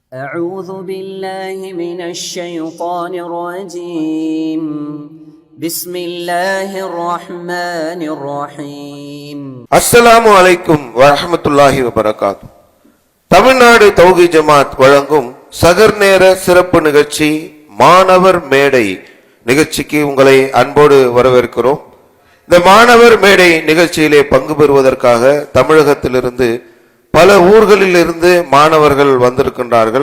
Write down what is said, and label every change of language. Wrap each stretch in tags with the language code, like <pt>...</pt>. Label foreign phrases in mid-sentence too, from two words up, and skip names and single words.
<ar>أعوذ بالله من الشيطان الرجيم بسم الله الرحمن الرحيم السلام عليكم ورحمة الله وبركاته.</ar> <ta>தமிழ்நாடு தௌஹீத் ஜமாத் வழங்கும் சகர் நேர சிறப்பு நிகழ்ச்சி மாணவர் மேடை நிகழ்ச்சிக்கு உங்களை அன்போடு வரவேற்கிறோம். இந்த மாணவர் மேடை நிகழ்ச்சியிலே பங்கு பெறுவதற்காக தமிழகத்திலிருந்து பல ஊர்களில் இருந்து மாணவர்கள் வந்திருக்கின்றார்கள்.</ta>